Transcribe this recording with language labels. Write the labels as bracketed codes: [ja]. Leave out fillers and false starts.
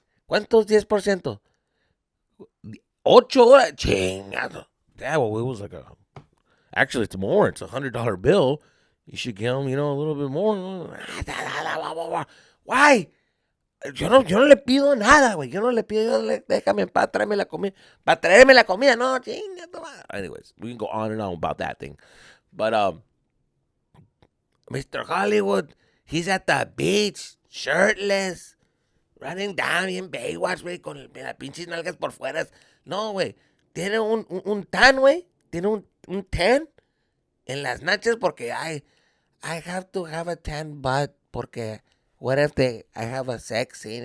[es] ¿Cuánto es 10%? 8 horas. Chingado. [en] Yeah, well, it was like actually, it's more. It's $100 bill. You should give them, a little bit more. Why? [es] Yo no le pido nada, güey. Yo no le pido, déjame en paz, tráeme la comida. Para traerme la comida, no, chinga. [en] Anyways, we can go on and on about that thing. But, Mr. Hollywood, he's at the beach, shirtless, running down in Baywatch, güey, [es] con las pinches nalgas por fuera. No, güey. Tiene un tan, güey. Tiene un tan en las nachas porque [en] I have to have a tan butt porque what if I have a sex scene?